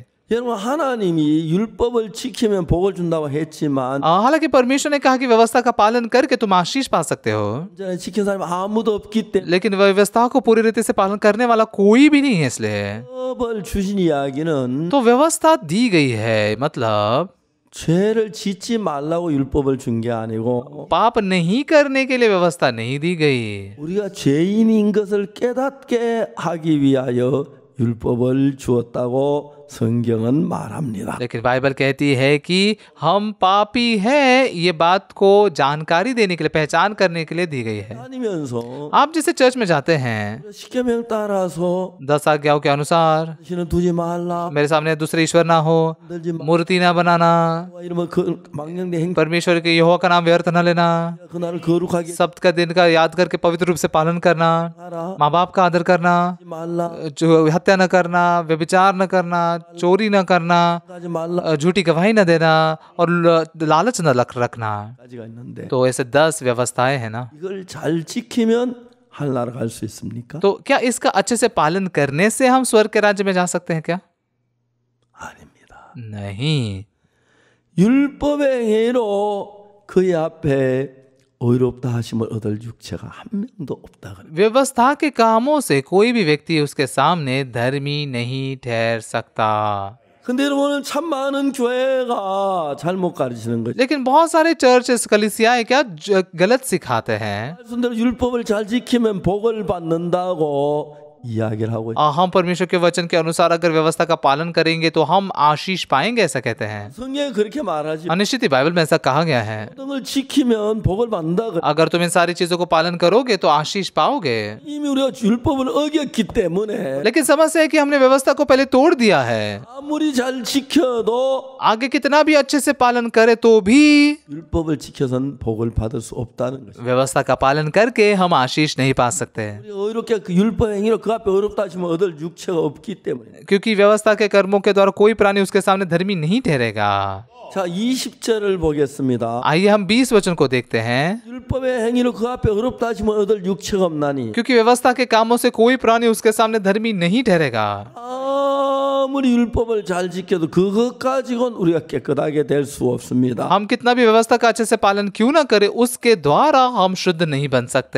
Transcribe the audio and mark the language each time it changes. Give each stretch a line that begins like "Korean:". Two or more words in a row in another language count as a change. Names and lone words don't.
Korean: 여러분 하나님이 율법을 지키면 복을 준다고 했지만
Hindi: हालांकि परमेश्वर ने कहा कि व्यवस्था का पालन करके तुम आशीष पा सकते हो,
Korean: 완전히 지킨 사람이 아무도 없기 때문에
Hindi: लेकिन व्यवस्था को पूरी रीति से पालन करने वाला कोई भी नहीं है। इसलिए
Korean: 율법을 주신 이야기는
Hindi: तो व्यवस्था दी गई है, मतलब
Korean: 죄를 짓지 말라고 율법을 준 게 아니고
Hindi: पाप नहीं करने के लिए व्यवस्था नहीं दी गई,
Korean: 우리가 죄인인 것을 깨닫게 하기 위하여 율법을 주었다고 성경은 말합니다.
Hindi: लेकिन बाइबल कहती है कि हम पापी हैं, ये बात को जानकारी देने के लिए, पहचान करने के लिए दी गई है।
Korean: 다니면서
Hindi: आप जैसे चर्च में जाते हैं,
Korean: 십계명 따라서
Hindi: 10 आज्ञाओं के अनुसार
Korean: 신은 두지 말라,
Hindi: मेरे सामने दूसरे ईश्वर ना हो,
Korean: 만들지 마,
Hindi: मूर्ति ना बनाना,
Korean: 이러면 그 망령된 행
Hindi: परमेश्वर के यहोवा का नाम व्यर्थ न लेना,
Korean: 그날을 거룩하게
Hindi: सब्त का दिन का याद करके पवित्र रूप से पालन करना,
Korean: 하라,
Hindi: माँ बाप का आदर करना,
Korean: 하지 말라,
Hindi: जो हत्या न करना, व्यभिचार न करना, चोरी न करना,
Korean: 하지 말라
Hindi: झूठी गवाही न देना और लालच न रखना।
Korean: 까지가 있는데
Hindi: तो ऐसे 10 व्यवस्थाएं हैं ना।
Korean: 이걸 잘 지키면 하늘나라 갈 수 있습니까?
Hindi: तो क्या इसका अच्छे से पालन करने से हम स्वर्ग के राज्य में जा सकते हैं क्या?
Korean: 아닙니다.
Hindi: नहीं।
Korean: 율법의 행위로 그의 앞에 의롭다 하심을 얻을 육체가 한 명도 없다 그래.
Hindi: व्यवस्था के कामों से कोई भी व्यक्ति उसके सामने धर्मी नहीं ठहर सकता।
Korean: 근데 여러분은 참 많은 교회가 잘못 가르치는 거죠.
Hindi: लेकिन बहुत सारे चर्च कलीसियाएं क्या गलत सिखाते हैं।
Korean: 말씀대로 율법을 잘 지키면 복을 받는다고 이야기를 하고 있어요.
Hindi: हम परमेश्वर के वचन के अनुसार अगर व्यवस्था का पालन करेंगे तो हम आशीष पाएंगे, ऐसा कहते हैं।
Korean: 성경에 그렇게 말하지.
Hindi: निश्चित ही बाइबल में ऐसा कहा गया है,
Korean: 모든 걸 지키면 복을 받는다 그래.
Hindi: अगर तुम इन सारी चीजों को पालन करोगे तो आशीष पाओगे।
Korean: 이미 우리가 율법을 어겼기 때문에
Hindi: लेकिन समस्या है कि हमने व्यवस्था को पहले तोड़ दिया है।
Korean: 아무리 잘 지켜도
Hindi: आगे कितना भी अच्छे से पालन करे तो भी
Korean: 율법을 지켜서는 복을 받을 수 없다는 것이죠.
Hindi: व्यवस्था का पालन करके हम आशीष नहीं पा सकते,
Korean: 우리가 의롭게 그 율법 행위로 그 앞에 의롭다 하시면 얻을 육체가 없기 때문에.
Hindi: क्योंकि व्यवस्था के कर्मों के द्वारा कोई प्राणी उसके सामने धर्मी नहीं ठहरेगा।
Korean: 자, 20절을 보겠습니다.
Hindi: आइए हम 20 वचन को देखते हैं।
Korean: 율법의 행위로 그 앞에 의롭다 하시면 얻을 육체가 없나니
Hindi: क्योंकि व्यवस्था के कामों से कोई प्राणी उसके सामने धर्मी नहीं ठहरेगा।
Korean: 아무리 율법을 잘 지켜도 그것 가지고는 우리가 깨끗하게 될 수 없습니다.
Hindi: हम कितना भी व्यवस्था का अच्छे से पालन क्यों ना करें, उसके द्वारा हम शुद्ध नहीं बन सकते।